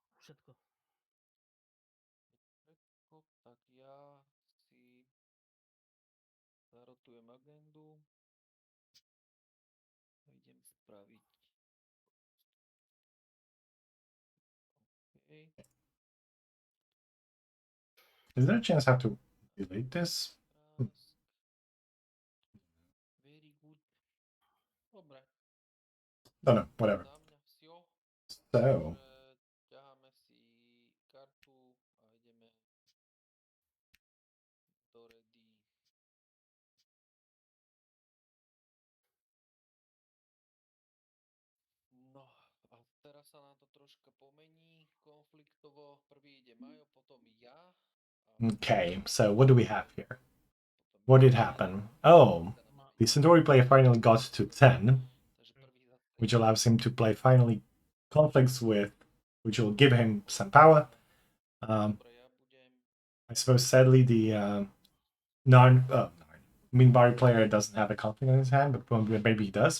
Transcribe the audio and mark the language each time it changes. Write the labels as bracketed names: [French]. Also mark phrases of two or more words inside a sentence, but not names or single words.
[Slovak] všetko. Tak ja si zarotujem agendu a idem spraviť. [English] OK. Is there a chance I have to delete this? Task. Very good. [Slovak] Dobre. [English] No, no, whatever. [Slovak] Za mňa vsio. So, Takže ťaháme si kartu a ideme do ready. No a teraz sa nám to troška pomení konfliktovo. Prvý ide Majo, potom ja. [English] okay, so what do we have here? What did happen? Oh, the Centauri player finally got to 10, which allows him to play finally conflicts with, which will give him some power. I suppose sadly the Minbari player doesn't have a conflict in his hand, but maybe he does.